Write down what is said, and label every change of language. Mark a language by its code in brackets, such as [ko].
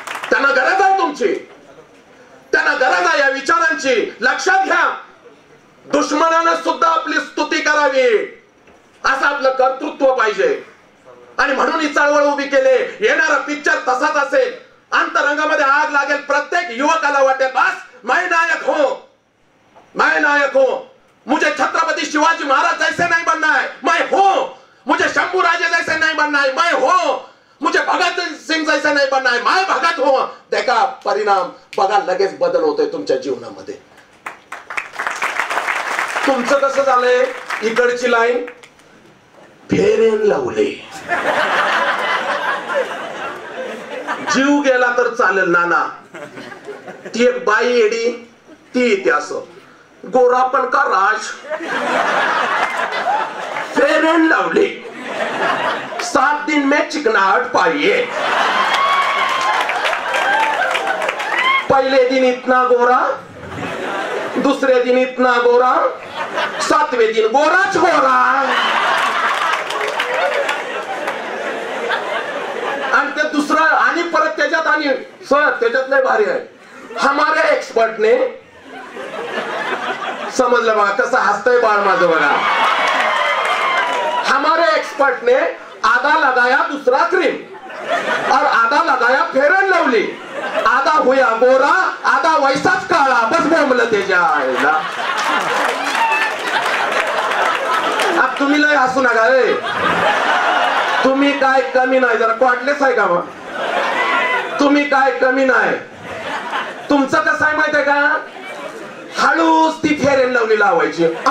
[mr] त्यांना गरज आहे तुमची, त्यांना गरज आहे या विचारांची. लक्षात घ्या, दुश्मनानं सुद्धा आपली स्तुती करावी, असं आपलं कर्तृत्व पाहिजे. आणि म्हणून ही चळवळ उभी केली. येणारा पिक्चर तसाच असेल. अंतरंगामध्ये आग लागेल. प्रत्येक युवकाला वाटेल बस [hi] मैं नायक हूं, मैं नायक हूं. मुझे छत्रपति शिवाजी महाराज जैसे नहीं बनना है, मैं हूं. मुझे शंभू राजे जैसे नहीं बनना है, मैं हूं. मुझे भगत सिंग जैसे नहीं बनना है, मैं भगत हूं. [mr] देखा परिणाम बघा, लगेच बदल होतोय तुमच्या जीवनामध्ये. तुमचं कसं झालंय, इकडची लाईन फेर अँड लवली. जीव गेला तर चालेल नाना. ती एक बाई येडी, ती येते असं. [hi] गोरापन का राज, फेर अँड लवली, 7 दिन में चिकनाहट पाइए. पहले दिन इतना गोरा, दूसरे दिन इतना गोरा, 7वें दिन गोराच गोरा. [mr] आणि ते दुसरं आणि परत त्याच्यात आणि सर त्याच्यात लय भारी आहे. [hi] हमारे एक्सपर्ट ने, [mr] समजलं बघा कसं हसतंय बाळ माझं बघा. [hi] हमारे एक्सपर्ट ने आधा लगाया दूसरा क्रीम और आधा लगाया फेयर एंड लवली. आधा हुआ गोरा, आधा वैसाच काळा. [mr] बस बोंबलं त्याच्या आईला. अब तुम्ही लय हसू नका रे. तुम्ही काय कमी नाही, जरा क्वाटलेस आहे का मग? तुम्ही काय कमी नाही. तुमचं कसं आहे माहितीये का, हळूच ती फेर अँड लवली लावायची.